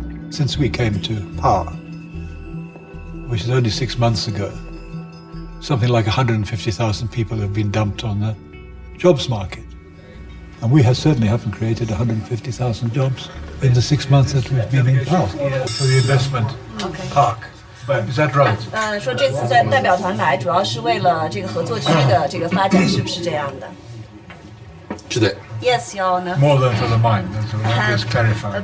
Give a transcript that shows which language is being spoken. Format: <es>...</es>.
<en>Since we came to power, which is only 6 months ago, something like 150,000 people have been dumped on the jobs market. And we certainly haven't created 150,000 jobs in the 6 months that we've been in power. For the investment park. Is that right?</en> <zh>说这次在代表团来，主要是为了这个合作区的这个发展，是不是这样的？是的。</zh> <en>Yes, Your Honor. More than for the mine, that's what I just clarified.</en>